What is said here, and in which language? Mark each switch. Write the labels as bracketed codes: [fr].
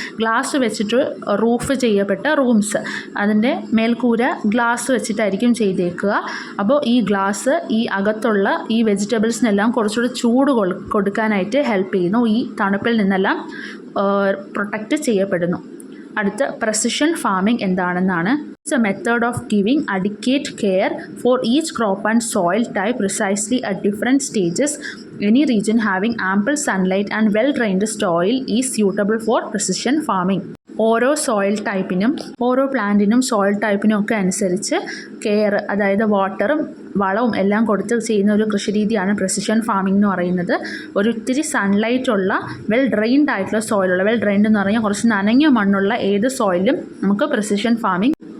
[ml] Glass വെച്ചിട്ട് roof ചെയ്യപ്പെട്ട rooms, അതിൻ്റെ മേൽക്കൂര ഗ്ലാസ് വെച്ചിട്ടായിരിക്കും ചെയ്തേക്കുക. അപ്പോൾ ഈ ഗ്ലാസ് ഈ അകത്തുള്ള ഈ വെജിറ്റബിൾസിനെല്ലാം കുറച്ചുകൂടി ചൂട് കൊടുക്കാനായിട്ട് ഹെൽപ്പ് ചെയ്യുന്നു. ഈ തണുപ്പിൽ നിന്നെല്ലാം പ്രൊട്ടക്റ്റ് ചെയ്യപ്പെടുന്നു. അടുത്ത precision farming എന്താണെന്നാണ്. [en] It's a method of giving adequate care for each crop and soil type precisely at different stages. Any region having ample sunlight and well-drained soil is suitable for precision farming. [ml] ഓരോ soil ടൈപ്പിനും ഓരോ പ്ലാന്റിനും soil ടൈപ്പിനും ഒക്കെ അനുസരിച്ച് care, അതായത് വാട്ടറും വളവും എല്ലാം കൊടുത്ത് ചെയ്യുന്ന ഒരു കൃഷിരീതിയാണ് പ്രിസിഷൻ ഫാമിംഗ് എന്ന് പറയുന്നത്. ഒരിത്തിരി സൺലൈറ്റ് ഉള്ള വെൽ ഡ്രെയിൻഡ് ആയിട്ടുള്ള സോയിലുള്ള, വെൽ ഡ്രെയിൻഡ് എന്ന് പറഞ്ഞാൽ കുറച്ച് നനഞ്ഞ മണ്ണുള്ള ഏത് സോയിലും നമുക്ക് പ്രിസിഷൻ ഫാമിംഗ്.